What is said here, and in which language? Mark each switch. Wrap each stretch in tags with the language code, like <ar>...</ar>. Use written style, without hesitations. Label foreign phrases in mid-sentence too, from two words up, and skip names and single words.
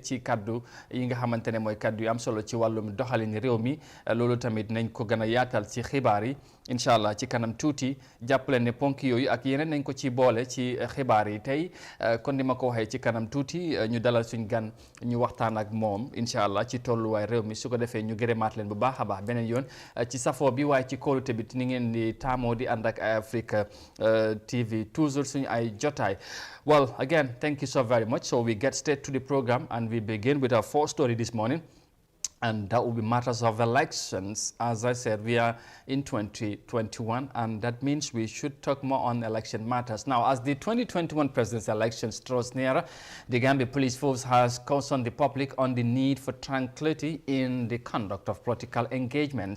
<wo>ci kaddu yi nga xamante ne mooy kaddu yu am solo ci wàllum doxalin réew mi loolu tamit nañ ko gën a yaatal ci xibaar yi</wo> <ar>إن شاء الله</ar> <wo>ci kanam tuuti jàppale ne ponk yooyu ak yeneen nañ ko ci boole ci xibaar yi tey kon ni ma ko waxee ci kanam tuuti ñu dalal suñ gan ñu waxtaan ak moom</wo> <ar>إن شاء الله</ar> <wo>ci tolluwaay réew mi su ko defee ñu gërëmaat leen bu baax a baax beneen yoon ci safoo bi waaye ci kóolute bi ni ngeen di taamoo di ànd ak Africa TV toujours suñu ay jotaay.</wo> <en>Well, again, thank you so very much. So we get straight to the program and we begin with our first story this morning. And that will be matters of elections. As I said, we are in 2021, and that means we should talk more on election matters. Now, as the 2021 presidential elections draws nearer, the Gambia Police Force has cautioned the public on the need for tranquility in the conduct of political engagements.</en>